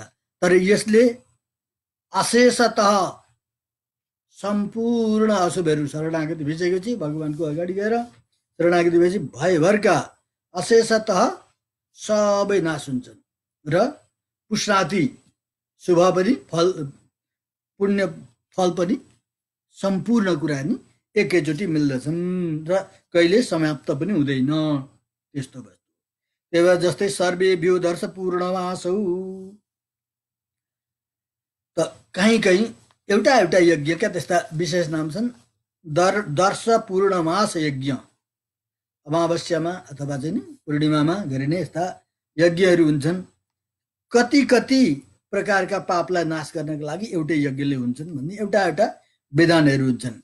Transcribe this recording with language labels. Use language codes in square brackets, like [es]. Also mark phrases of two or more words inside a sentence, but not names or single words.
[ne] तर यसले अशेषतः सम्पूर्ण अशुभहरू शरणागति भइसकेपछि भगवानको अगाडि गएर शरणागति भएपछि भयभरका अशेषतः सबै नाश हुन्छन् र पुष्णाति शुभ पनि फल पुण्य फल पनि सम्पूर्ण कुरा नि एकैचोटि मिल्दछन् र कहिले समाप्त पनि हुँदैन त्यस्तो वस्तु। त्यही भएर जस्तै [sa] सर्वेभ्यो दर्श पूर्णमासौ [ne] त कहीँ कहीँ एउटा एउटा यज्ञका त्यस्ता विशेष नाम छन्। दर्श पूर्णमास यज्ञ अमावस्यामा अथवा चाहिँ नि पूर्णिमामा गरिने यस्ता यज्ञहरू हुन्छन्। कति कति प्रकारका पापलाई नाश गर्नका लागि एउटै यज्ञले हुन्छन् भन्ने एउटा एउटा विधानहरू हुन्छन्।